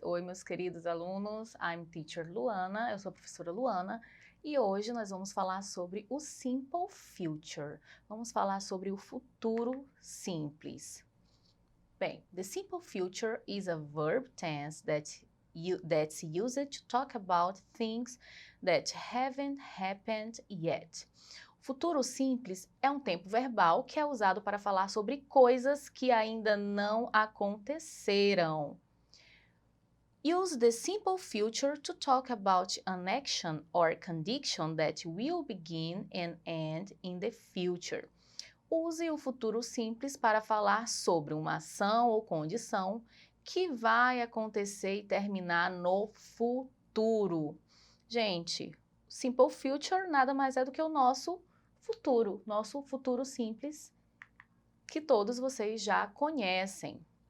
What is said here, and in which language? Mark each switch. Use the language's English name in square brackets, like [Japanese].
[Portuguese] Oi, meus queridos alunos. [English] I'm teacher Luana, [Portuguese] eu sou a professora Luana. E hoje nós vamos falar sobre o simple future. Vamos falar sobre o futuro simples. [English] Bem, the simple future is a verb tense that's used to talk about things that haven't happened yet. [Portuguese] Futuro simples é um tempo verbal que é usado para falar sobre coisas que ainda não aconteceram. [English] Use the simple future to talk about an action or condition that will begin and end in the future. [Portuguese] Use o futuro simples para falar sobre uma ação ou condição que vai acontecer e terminar no futuro. Gente, simple future nada mais é do que o nosso futuro simples, que todos vocês já conhecem.